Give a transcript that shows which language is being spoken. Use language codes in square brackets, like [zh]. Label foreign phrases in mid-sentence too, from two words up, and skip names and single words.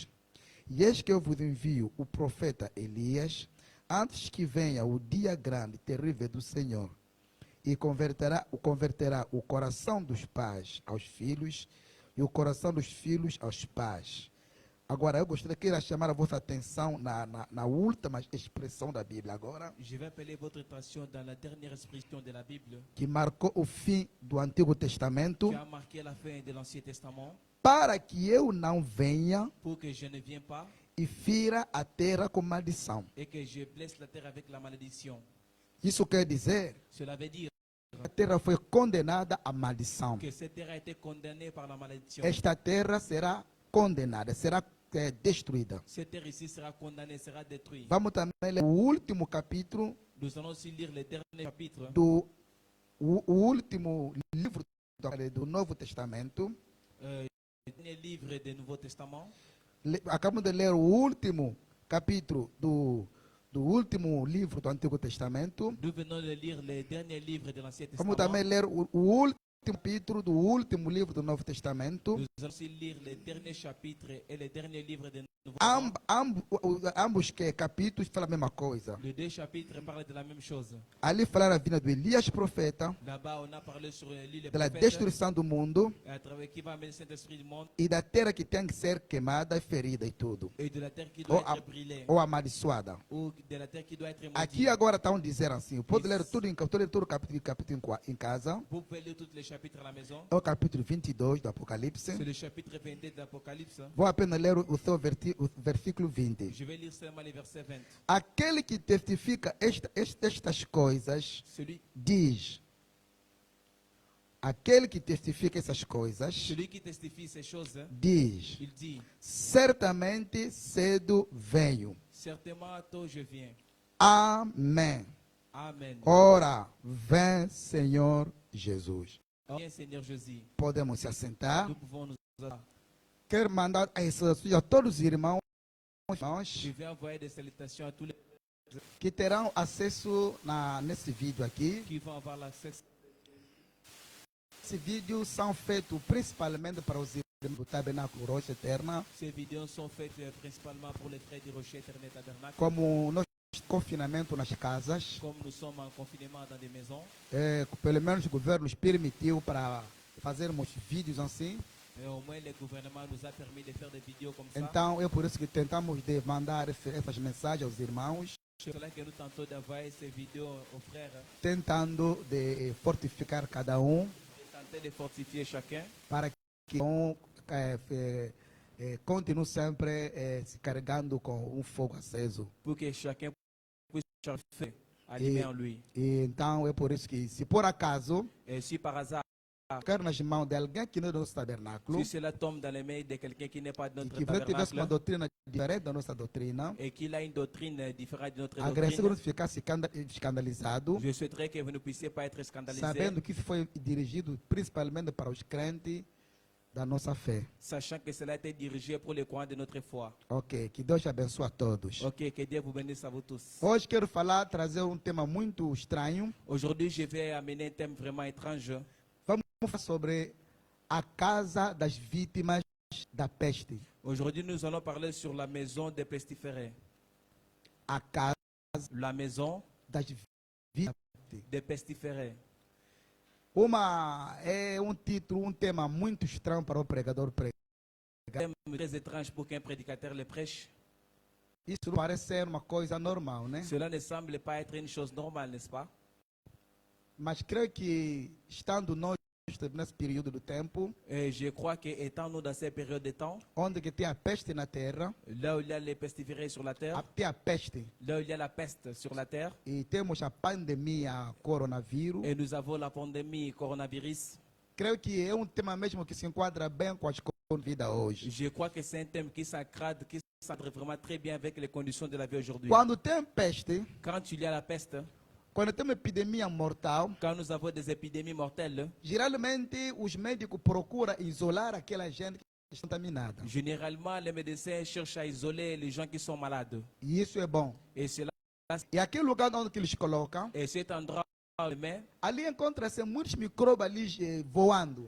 [pt] E eis que eu vos envio o profeta Elias, antes que venha o dia grande e terrível do Senhor, e converterá o coração dos pais aos filhos, e o coração dos filhos aos pais. Agora, eu gostaria de chamar a vossa atenção na última expressão da Bíblia agora, [fr] Je vais appeler votre attention dans la dernière expression de la Bible [pt] que marcou o fim do Antigo Testamento, [fr] qui a marqué la fin de l'Ancien Testament, [pt] para que eu não venha [fr] pour que je ne vienne pas [pt] e fira a terra com maldição. [fr] et que je blesse la terre avec la malédiction. [pt] Isso quer dizer [fr] Cela veut dire [pt] que a terra foi condenada à maldição. [fr] que cette terre a été condamnée par la malédiction. [pt] Esta terra será condenada, será destruída. [fr] Cette terre ici sera condamnée, sera détruite. [pt] Vamos também ler o último capítulo [fr] Nous allons aussi lire le dernier chapitre, [pt] o último livro do Novo Testamento. [fr] le dernier livre du Nouveau Testament. [pt] Acabamos de ler o último capítulo do último livro do Antigo Testamento. [fr] Nous venons de lire le dernier livre de l'Ancien [pt] Vamos [fr] Testament. [pt] também ler o último capítulo do último livro do Novo Testamento. [fr] Nous allons aussi lire le dernier chapitre et le dernier livre du Nouveau Testament. [pt] Ambos capítulos falam a mesma coisa. [fr] Les deux chapitres parlent de la même chose. [pt] Ali falaram a vinda do Elias profeta, [fr] Là-bas, on a parlé sur l'île des [pt] da [fr] prophètes, [pt] destruição do mundo [fr] à travers qui va amener le Saint-Esprit du monde [pt] e da terra que tem que ser queimada e ferida e tudo, [fr] et de la terre qui doit ou, être brûlée [pt] ou amaldiçoada. [fr] ou de la terre qui doit être [pt] Aqui [fr] maudite. [pt] agora estão dizendo assim, pode ler tudo o capítulo em casa. [fr] Vous pouvez lire tous les chapitres à la maison. [pt] É o capítulo 22 do Apocalipse. [fr] C'est le chapitre 22 de l'Apocalypse. [pt] Vou apenas ler o versículo 20. [fr] Je vais lire seulement les versets 20. [pt] Aquele que testifica estas coisas [fr] Celui, [pt] diz. [fr] Aquele que testifica essas coisas [pt] celui qui testifie ces choses, [fr] diz: [pt] il dit, [fr] certamente cedo venho. [pt] certainement tôt je viens. [fr] Amém. [pt] Amen. [fr] Ora, vem, Senhor Jesus. [pt] Viens Seigneur Jésus. [fr] Podemos se assentar. [pt] Nous pouvons nous asseoir. [fr] Quero mandar a todos os irmãos [pt] Je vais envoyer des salutations à tous les [fr] que terão acesso nesse vídeo aqui. [pt] qui vont avoir l'accès. [fr] Esse vídeo são feitos principalmente para os irmãos do Tabernáculo Rocha Eterna. [pt] Ces vidéos sont faites principalement pour les frères du Rocher Éternel Tabernacle. [fr] Como nós temos confinamento nas casas, [pt] Comme nous sommes en confinement dans des maisons, [fr] pelo menos o governo nos permitiu para fazermos vídeos assim. [pt] et au moins le gouvernement nous a permis de faire des vidéos comme ça. [fr] Então é por isso que tentamos de mandar essas mensagens aos irmãos, [pt] C'est cela que nous tentons d'envoyer ces vidéos aux frères, [fr] tentando de fortificar cada um [pt] et tenter de fortifier chacun [fr] para que continue sempre se carregando com um fogo aceso. [pt] pour que chacun puisse faire allumé en lui. [fr] E então é por isso que, se por acaso [pt] Et si par hasard, [fr] ficar nas mãos de alguém que não é do nosso tabernáculo, [pt] si cela tombe dans les mains de quelqu'un qui n'est pas de [fr] e [pt] notre [fr] que tivesse uma [pt] tabernacle, [fr] doutrina diferente da nossa doutrina, [pt] et qu'il a une doctrine différente de notre [fr] agressivo [pt] doctrine, [fr] não ficasse escandalizado, [pt] je souhaiterais que vous ne puissiez pas être scandalisés, [fr] sabendo que isso foi dirigido principalmente para os crentes da nossa fé. [pt] sachant que cela a été dirigé pour les croyants de notre foi. [fr] Ok, que Deus abençoe a todos. [pt] Ok, que Dieu vous bénisse à vous tous. [fr] Hoje quero trazer um tema muito estranho. [pt] Aujourd'hui, je vais amener un thème vraiment étrange. [fr] Vamos falar sobre a casa das vítimas da peste. [pt] Aujourd'hui, nous allons parler sur la maison des pestiférés. [fr] A casa [pt] La maison [fr] das vítimas. [pt] des pestiférés. [fr] É um título, um tema muito estranho para o pregador pregar. [pt] Thème très étrange pour qu'un prédicateur le prêche. [fr] Isso parece ser uma coisa normal, né? [pt] Cela ne semble pas être une chose normale, n'est-ce pas? [fr] Mas creio que, estando nós nesse período do tempo, [pt] Et je crois qu'étant-nous dans cette période de temps, [fr] onde que tem a peste na terra, [pt] là où il y a les pestiférés sur la terre, [fr] tem a peste, [pt] là où il y a la peste sur la terre, [fr] e temos a pandemia coronavírus, [pt] et nous avons la pandémie coronavirus, [fr] creio que é um tema mesmo que se enquadra bem com as condições de vida hoje. [pt] je crois que c'est un thème qui s'encadre vraiment très bien avec les conditions de la vie aujourd'hui. [fr] Quando tem peste, [pt] Quand il y a la peste, [fr] quando tem uma epidemia mortal, [pt] quand nous avons des épidémies mortelles, [fr] geralmente os médicos procuram isolar aquela gente que está contaminada. [pt] généralement les médecins cherchent à isoler les gens qui sont malades. [fr] E isso é bom. [pt] Et cela, [fr] E aquele lugar onde que eles colocam, [pt] et cet endroit, [fr] ali encontra-se muitos micróbios ali voando.